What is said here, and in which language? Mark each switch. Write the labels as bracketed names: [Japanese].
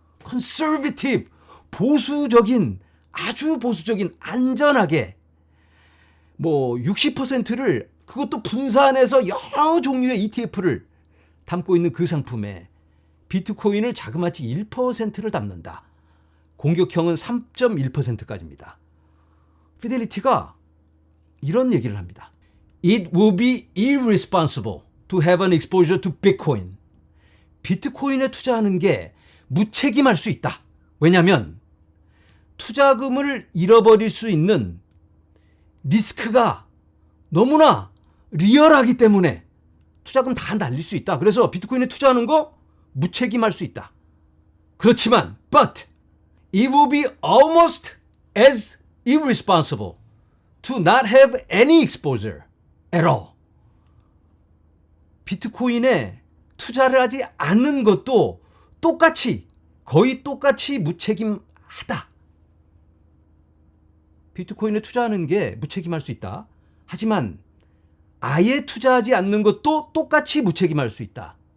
[Korean] 컨서베티브, 보수적인, 아주 보수적인, 안전하게 뭐 60%를 그것도 분산해서 여러 종류의 ETF를 담고 있는 그 상품에 비트코인을 자그마치 1%를 담는다. 공격형은 3.1%까지입니다. 피델리티가 이런 얘기를 합니다. [English] It will be irresponsible to have an exposure to Bitcoin. [Korean] 비트코인에 투자하는 게 무책임할 수 있다. 왜냐하면 투자금을 잃어버릴 수 있는 리스크가 너무나 리얼하기 때문에 투자금 다 날릴 수 있다. 그래서 비트코인에 투자하는 거 무책임할 수 있다. 그렇지만 [English] but it will be almost as irresponsible to not have any exposure at all. [Korean] 비트코인에 투자를 하지 않는 것도 거의 똑같이 무책임하다. 비트코인에 투자하는 게 무책임할 수 있다. 하지만 아예 투자하지 않는 것도 똑같이 무책임할 수 있다.